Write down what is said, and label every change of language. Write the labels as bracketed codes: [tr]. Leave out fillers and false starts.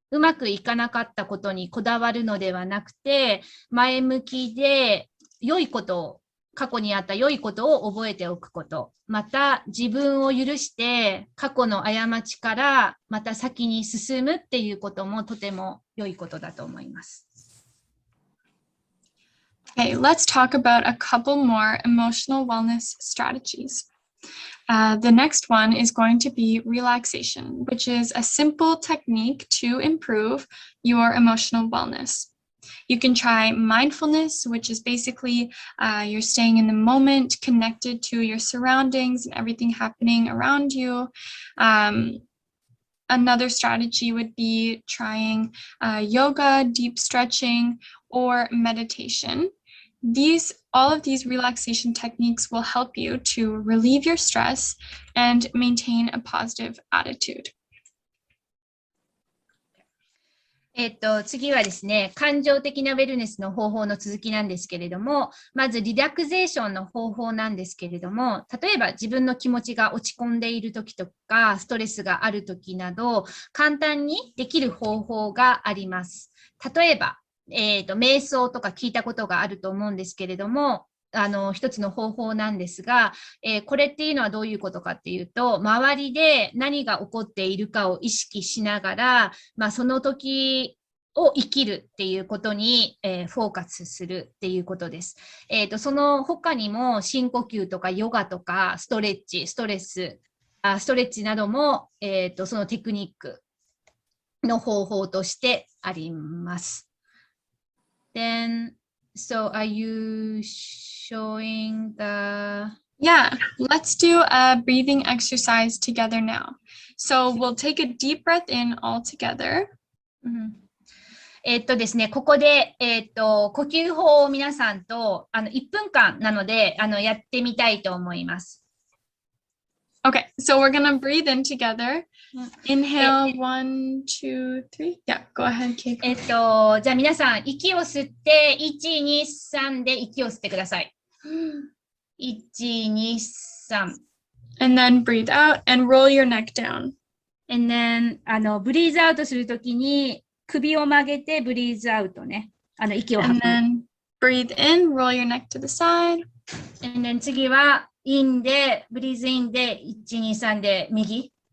[ja] うまくいかなかったことにこだわるのではなくて、前向きで過去にあった良いことを覚えておくこと。また、自分を許して過去の過ちからまた先に進むっていうこともとても良いことだと思います。 [en] Okay, let's talk about a couple more emotional wellness strategies. The next one is going to be relaxation, which is a simple technique to improve your emotional wellness. You can try mindfulness, which is basically you're staying in the moment, connected to your surroundings and everything happening around you. Another strategy would be trying yoga, deep stretching, or meditation. All of these relaxation techniques will help you to relieve your stress and maintain a positive attitude. [ja] 次はですね、感情的なウェルネスの方法の続きなんですけれども、まずリラクゼーションの方法なんですけれども、例えば自分の気持ちが落ち込んでいるときとか、ストレスがあるときなど、簡単にできる方法があります。例えば、瞑想とか聞いたことがあると思うんですけれども、一つの方法なんですが、これっていうのはどういうことかっていうと、周りで何が起こっているかを意識しながら、その時を生きるっていうことに、フォーカスするっていうことです。その他にも深呼吸とかヨガとかストレッチ、ストレッチなども、そのテクニックの方法としてあります。 [en] Then, so are you showing the... Yeah, let's do a breathing exercise together now. So we'll take a deep breath in all together. [ja] ですね、ここで、呼吸法を皆さんと1分間なのでやってみたいと思います。 [en] Okay, so we're gonna breathe in together. Inhale, 1, 2, 3. Yeah, go ahead, Kate. [ja] じゃあ皆さん、息を吸って、1、2、3で息を吸ってください。 1、2、3。 [en] And then breathe out and roll your neck down. And then, [ja] ブリーズアウトするときに、首を曲げてブリーズアウトね。息を吐く。 [en] And then breathe in, roll your neck to the side. And then [ja] 次は、インで、ブリーズインで、1、2、3で右。